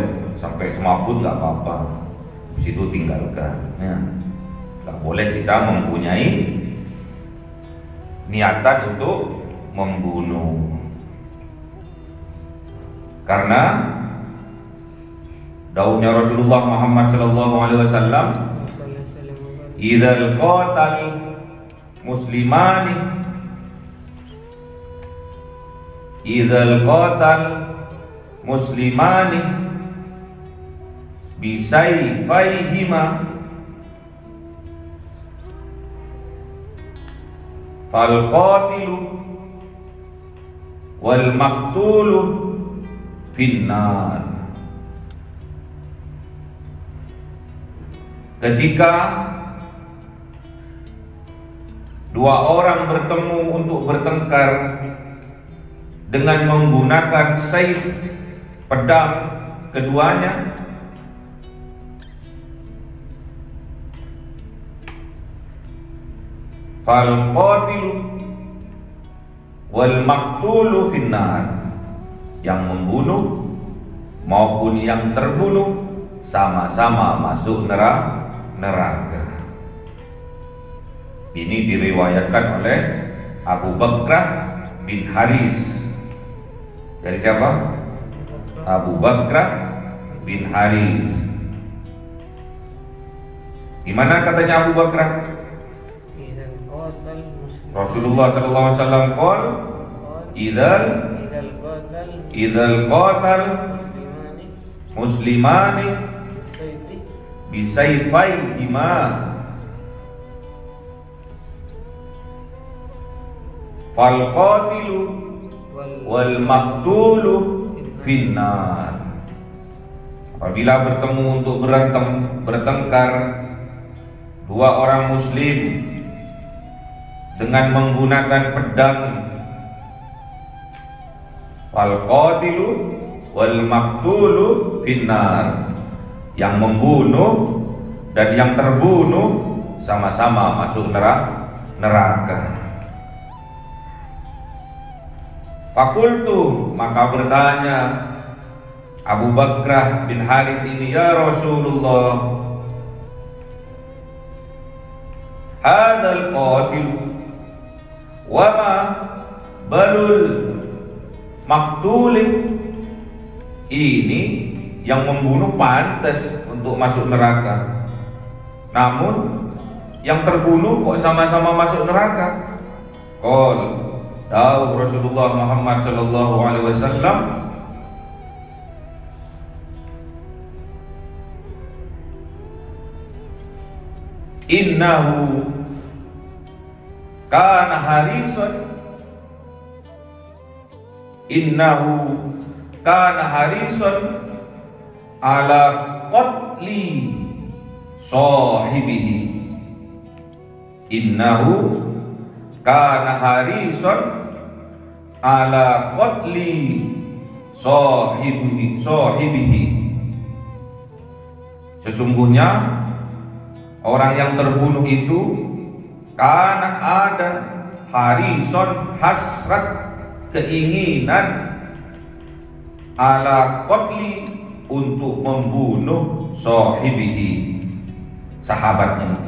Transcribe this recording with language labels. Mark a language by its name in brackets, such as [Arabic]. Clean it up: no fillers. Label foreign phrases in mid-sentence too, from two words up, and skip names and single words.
[Indonesian] Sampai semaput gak apa-apa, di situ tinggalkan. Ya. Gak boleh kita mempunyai niatan untuk membunuh, karena daunnya Rasulullah Muhammad SAW, [Arabic] إذا التقى المسلمان، إذا التقى المسلمان بسيفيهما فالقاتل والمقتول في النار. [Indonesian] Ketika dua orang bertemu untuk bertengkar dengan menggunakan saif, pedang keduanya, [Arabic] فالقاتل والمقتول في النار. [Indonesian] Yang membunuh maupun yang terbunuh sama-sama masuk neraka. Ini diriwayatkan oleh Abu Bakrah bin Haris. Dari siapa? Abu Bakrah bin Haris. Gimana katanya Abu Bakrah? [Arabic] رسول الله صلى الله عليه وسلم قال إذا التقى المسلمان بسيفيهما فالقاتل والمقتول في النار. [Indonesian] Apabila bertemu untuk bertengkar dua orang muslim dengan menggunakan pedang, [Arabic] فالقاتل والمقتول في النار. [Indonesian] Yang membunuh dan yang terbunuh sama-sama masuk neraka. [Arabic] فقلت, [Indonesian] maka bertanya Abu Bakrah bin Haris ini, [Arabic] يا رسول الله، هذا القاتل فما بال المقتول. [Indonesian] Ini yang membunuh pantas untuk masuk neraka, namun yang terbunuh kok sama-sama masuk neraka. [Arabic] قال, tahu رسول الله محمد صلى الله عليه وسلم، إنه كان حريصا على قتل صاحبه. إنه كان حريصا على قتل صاحبه. [Indonesian] Sesungguhnya orang yang terbunuh itu karena ada harison, hasrat, keinginan, [Arabic] على قتل, [Indonesian] untuk membunuh sahibihi, sahabatnya itu.